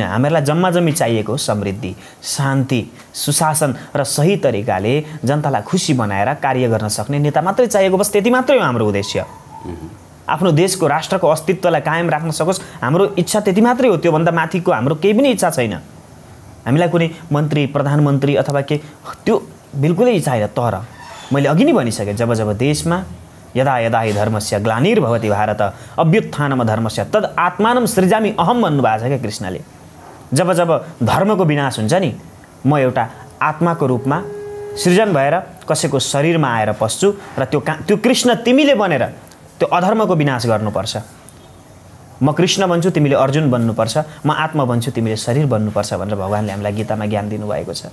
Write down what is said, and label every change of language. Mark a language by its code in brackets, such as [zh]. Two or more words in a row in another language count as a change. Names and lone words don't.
[ne] हामीहरूलाई जम्मी चाहिएको समृद्धि, शान्ति, सुशासन र सही तरिकाले जनतालाई खुसी बनाएर कार्य गर्न सक्ने नेता मात्रै चाहिएको, बस त्यति मात्रै हो हाम्रो उद्देश्य। आफ्नो देशको राष्ट्रको अस्तित्वलाई कायम राख्न सकोस् हाम्रो इच्छा त्यति मात्रै हो। त्योभन्दा माथिको हाम्रो केही पनि इच्छा छैन। हामीलाई कुनै मन्त्री प्रधानमन्त्री अथवा के त्यो बिल्कुलै छैन। तर मैले अघि नै भनिसकेँ, जब देशमा [sa] यदा यदा हि धर्मस्य ग्लानिर्भवति भारत अभ्युत्थानम धर्मस्य तद आत्मानं सृजामि अहम [ne] भन्नुभएको छ क्या कृष्णले। जब धर्मको विनाश हुन्छ नि म एउटा आत्माको रूपमा सृजन भएर कसैको शरीरमा आएर पस्छु र त्यो कृष्ण तिमीले बनेर त्यो अधर्मको विनाश गर्नुपर्छ। म कृष्ण बन्छु, तिमीले अर्जुन बन्नुपर्छ, म आत्मा बन्छु, तिमीले शरीर बन्नुपर्छ भनेर भगवान्ले हामीलाई गीतामा ज्ञान दिनुभएको छ।